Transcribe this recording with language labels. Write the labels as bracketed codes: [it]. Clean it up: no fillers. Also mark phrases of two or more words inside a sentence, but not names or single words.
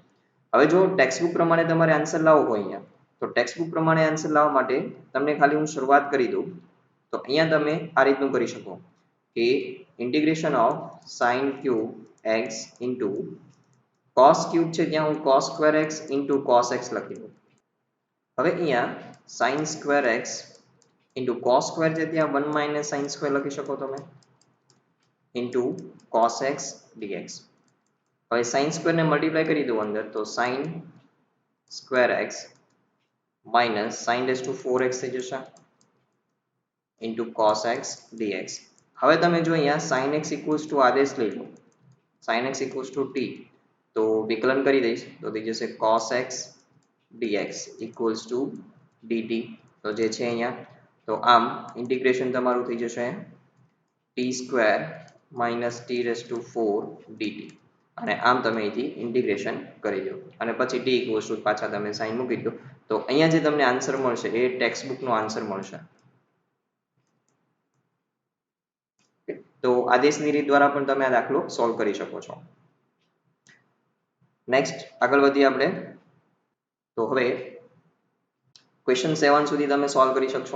[gu] હવે જો ટેક્સ્ટબુક પ્રમાણે તમારે આન્સર લાવવો હોય અહીંયા તો ટેક્સ્ટબુક પ્રમાણે આન્સર લાવવા માટે તમને ખાલી હું શરૂઆત કરી દઉં તો અહીંયા તમે આ રીતનું કરી શકો કે [en] integration of sin cube x into cos cube [gu] છે ત્યાં હું [en] cos square x into cos x [gu] લખી દઉં. હવે અહીંયા [en] sin square x into cos square [gu] છે ત્યાં [en] 1 minus sin square [gu] લખી શકો તમે [en] into cos x dx. [gu] હવે [en] sin square [gu] ને મલ્ટીપ્લાય કરી દઉં અંદર તો [en] sin square x minus sin raised to 4x [gu] થઈ જશે [en] into cos x dx. [gu] હવે તમે જો અહીંયા [en] sin x equals to [gu] આદેશ લઈ લો [en] sin x equals to t [gu] તો વિકલન કરી દઈશ તો થઈ જશે [en] cos x dx equals to dt. [gu] તો જે છે અહીંયા તો આમ ઇન્ટિગ્રેશન તમારું થઈ જશે [en] t square minus t raised to 4 dt [gu] અને આમ તમે અહીંથી ઇન્ટિગ્રેશન કરી દો અને પછી [en] t equals to [gu] પાછા તમે સાઇન મૂકી દો તો અહીંયા જે તમને આન્સર મળશે એ ટેક્સ્ટબુકનો આન્સર મળશે. તો આદેશની રીત દ્વારા પણ તમે આ દાખલો સોલ્વ કરી શકો છો. નેક્સ્ટ આગળ વધીએ આપણે તો હવે ક્વેશ્ચન 7 સુધી તમે સોલ્વ કરી શકશો.